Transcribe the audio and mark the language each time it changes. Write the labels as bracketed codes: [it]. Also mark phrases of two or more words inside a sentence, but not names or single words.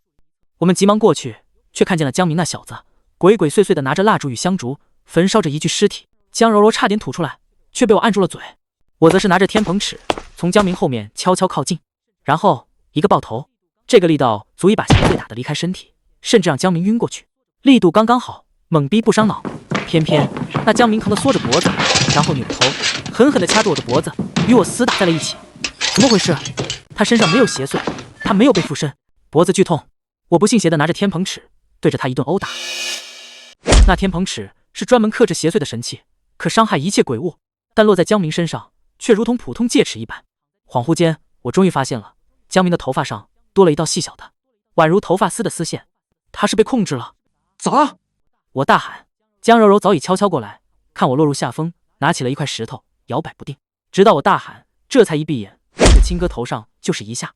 [zh] 我們急忙過去，卻看見了江明那小子鬼鬼祟祟地拿着蠟燭與香燭，焚燒着一具屍體。江柔柔差點吐出來，卻被我按住了嘴。我則是拿着天蓬尺，從江明後面悄悄靠近，然後一個爆頭，這個力道足以把邪祟打得離開身體，甚至讓江明暈過去，力度剛剛好，猛逼不傷腦。偏偏那江明疼得縮着脖子，然後扭頭狠狠地掐住我的脖子，與我廝打在了一起。怎麼回事？他身上沒有邪祟，他沒有被附身，脖子劇痛。我不信邪地拿着天蓬尺對着他一頓毆打。那天蓬尺是專門克制邪祟的神器，可傷害一切鬼物，但落在江明身上卻如同普通戒尺一般。恍惚間，我終於發現了江明的頭髮上多了一道細小的宛如頭髮絲的絲線，他是被控制了。砸！我大喊。江柔柔早已悄悄過來，看我落入下風，拿起了一塊石頭搖擺不定，直到我大喊，這才一閉眼，對着親哥頭上就是一下。